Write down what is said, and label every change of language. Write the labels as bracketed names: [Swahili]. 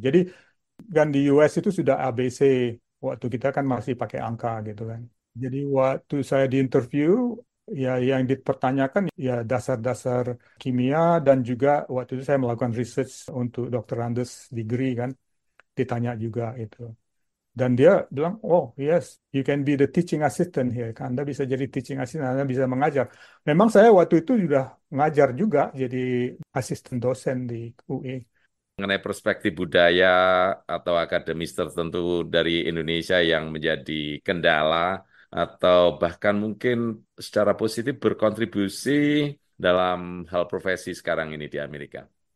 [Indonesian] Jadi kan di US itu sudah ABC. Waktu kita kan masih pakai angka gitu kan. Jadi waktu saya di interview, ya yang dipertanyakan ya dasar-dasar kimia, dan juga waktu itu saya melakukan research untuk Dr. Andes degree kan, ditanya juga itu. Dan dia bilang, [English] oh yes, you can be the teaching assistant here. [Indonesian] Anda bisa jadi teaching assistant, Anda bisa mengajar. Memang saya waktu itu sudah ngajar juga, jadi asisten dosen di UI. Mengenai perspektif budaya atau akademis tertentu dari Indonesia yang menjadi kendala atau bahkan mungkin secara positif berkontribusi dalam hal profesi sekarang ini di Amerika.